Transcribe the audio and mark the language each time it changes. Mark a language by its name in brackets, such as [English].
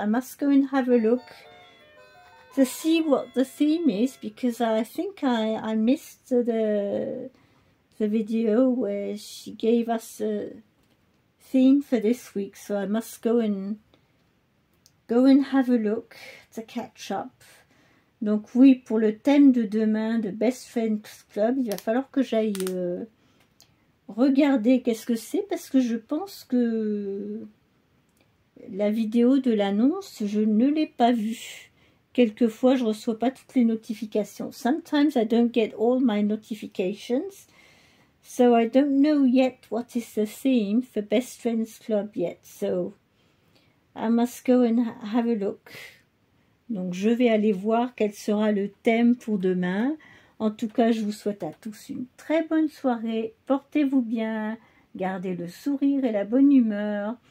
[English] I must go and have a look to see what the theme is, because I think I missed the video where she gave us a theme for this week, so I must go and have a look to catch up. [French] Donc oui, pour le thème de demain de Best Friends Club, il va falloir que j'aille regarder qu'est-ce que c'est, parce que je pense que la vidéo de l'annonce, je ne l'ai pas vue. Quelquefois, je ne reçois pas toutes les notifications. [English] Sometimes I don't get all my notifications, so I don't know yet what is the theme for Best Friends Club yet. So I must go and have a look. [French] Donc je vais aller voir quel sera le thème pour demain. En tout cas, je vous souhaite à tous une très bonne soirée. Portez-vous bien, gardez le sourire et la bonne humeur.